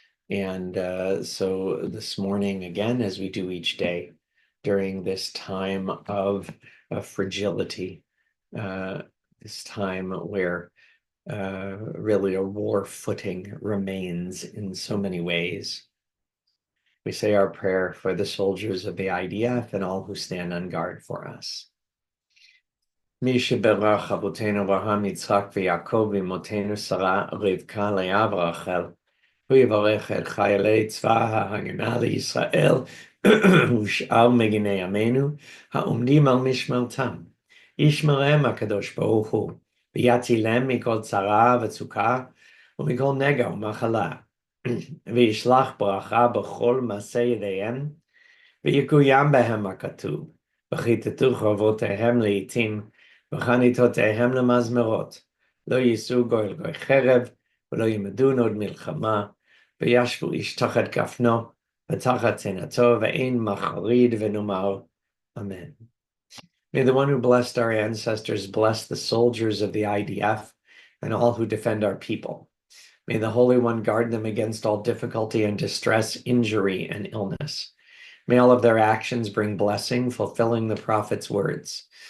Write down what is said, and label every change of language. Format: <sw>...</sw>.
<en>And so this morning, again, as we do each day, during this time of fragility, this time where really a war footing remains in so many ways, we say our prayer for the soldiers of the IDF and all who stand on guard for us.</en> <he>מי שבירך אבותינו אברהם, יצחק ויעקב ואמותינו שרה, רבקה, לאה ורחל, הוא יברך את חיילי צבא ההגנה לישראל ושאר מגיני עמנו העומדים על משמרתם. ישמרם הקדוש ברוך הוא, ויצילם מכל צרה וצוקה ומכל נגע ומחלה, וישלח ברכה בכל מעשה ידיהם, ויקוים בהם הכתוב, וכיתתו חרבותיהם לעתים, וחניתותיהם למזמרות, לא יישאו גוי אל גוי חרב, ולא ילמדון עוד מלחמה, וישבו איש תחת גפנו, ותחת צנעתו, ואין מחריד ונאמר, Amen.</he> <en>May the one who blessed our ancestors bless the soldiers of the IDF and all who defend our people. May the Holy One guard them against all difficulty and distress, injury, and illness. May all of their actions bring blessing, fulfilling the prophet's words.</en>